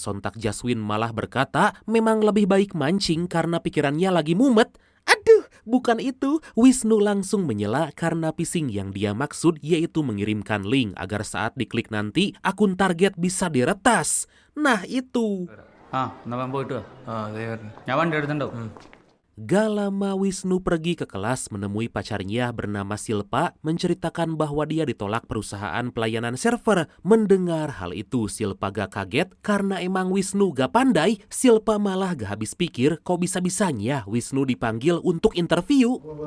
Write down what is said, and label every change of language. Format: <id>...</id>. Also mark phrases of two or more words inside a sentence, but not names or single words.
<id>Sontak Jaswin malah berkata memang lebih baik mancing karena pikirannya lagi mumet. Aduh, bukan itu. Wisnu langsung menyela karena phishing yang dia maksud yaitu mengirimkan link agar saat diklik nanti akun target bisa diretas. Nah itu.</id> <ml>ഞാൻ വണ്ടി എടുത്തുണ്ടോ</ml> <id>Gak lama Wisnu pergi ke kelas menemui pacarnya bernama Silpa menceritakan bahwa dia ditolak perusahaan pelayanan server. Mendengar hal itu Silpa gak kaget karena emang Wisnu gak pandai. Silpa malah gak habis pikir kok bisa-bisanya Wisnu dipanggil untuk interview.</id>